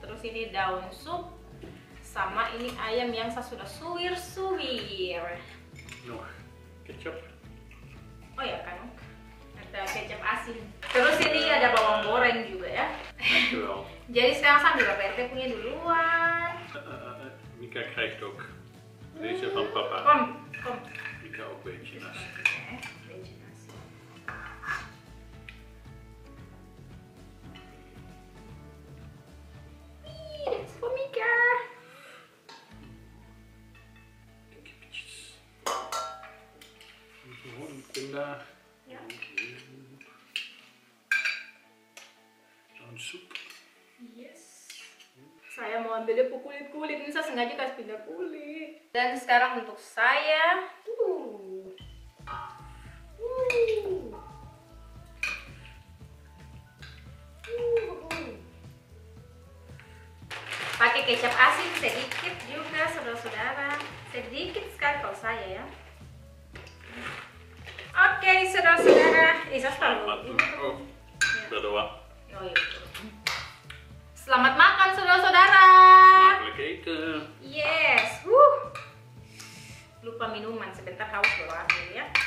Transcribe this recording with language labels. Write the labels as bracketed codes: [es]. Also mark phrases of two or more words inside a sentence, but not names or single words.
[id] Terus ini daun sup, sama ini ayam yang saya sudah suwir-suwir. Kecap. Oh ya kan, ada kecap asin. Terus ini ada bawang goreng juga ya. Jadi sekarang sambil PRT punya duluan. [nl] Mika krijgt ook deze van papa. Kom. Mika ook een beetje nasi. Beetje nasi. Dit is voor Mika. Gewoon een pinda. Ja. [id] Daun sup. Yes. Saya mau ambil dia kulit-kulit, ini saya sengaja kasih pindah kulit. Dan sekarang untuk saya, pakai kecap asin sedikit juga, saudara-saudara. Sedikit sekali kalau saya ya. Oke, saudara-saudara. Saya selalu. Berdoa. Oh iya. Selamat makan, saudara-saudara. [nl] Smakelijk eten. [id] Yes. Lupa minuman, sebentar haus baru ambil ya.